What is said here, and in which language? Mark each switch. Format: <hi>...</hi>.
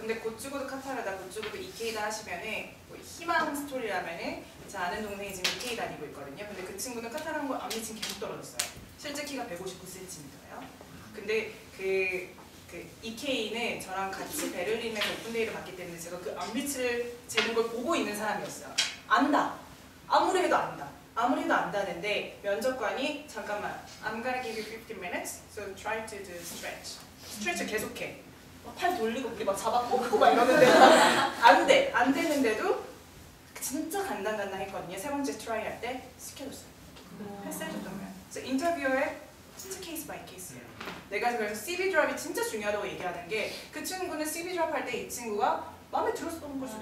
<ko>근데 곧죽어도 카타르다, 곧죽어도 이케이다 하시면은 뭐 희망 스토리라면은 제 아는 동생이 지금 이케이 다니고 있거든요. 근데 그 친구는 카타르 항공 암리치 계속 떨어졌어요. 실제 키가 159cm예요. 근데 그 이케이는 저랑 같이 베를린에서 오픈데이를 봤기 때문에 제가 그 암리치를 재는 걸 보고 있는 사람이었어요. 안다. 아무리 해도 안다. 아무리 해도 안다는데 면접관이 잠깐만</ko> <en>I'm gonna give you 15 minutes so try to do stretch.</en> <ko>스트레치 계속해. 팔 돌리고 우리 막 잡아 뻗고 막 이러는데 안 되는데도 진짜 간당간당했거든요. 세 번째 트라이 할 때 시켜줬어요. 패스해줬던 거예요. 그래서 인터뷰어에 진짜 케이스 바이 케이스예요. 내가 그래서 CV 드랍이 진짜 중요하다고 얘기하는 게 그 친구는 CV 드랍 할 때 이 친구가 마음에 들었던 걸 수도</ko>